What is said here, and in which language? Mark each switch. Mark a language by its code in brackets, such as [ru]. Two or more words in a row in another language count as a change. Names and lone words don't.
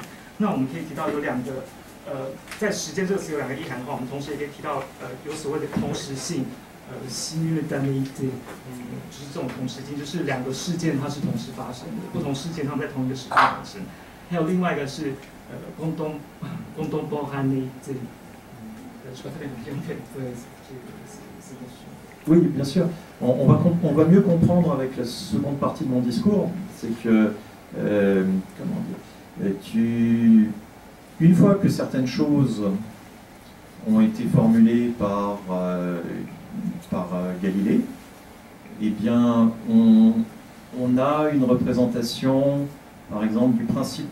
[zh] 那我们可以提到有两个在时间这个词有两个意涵的话，我们同时也可以提到有所谓的同时性，simultaneity，就是这种同时性，就是两个事件它是同时发生的，不同事件它们在同一个时间发生。还有另外一个是 [fr] contemporanéité，je crois que c'est bien fait. Oui, bien sûr. On va mieux comprendre avec la seconde partie de mon discours, c'est que, comment dire, une fois que certaines choses ont été formulées par Galilée, eh bien, on a une représentation, par exemple, du principe de relativité.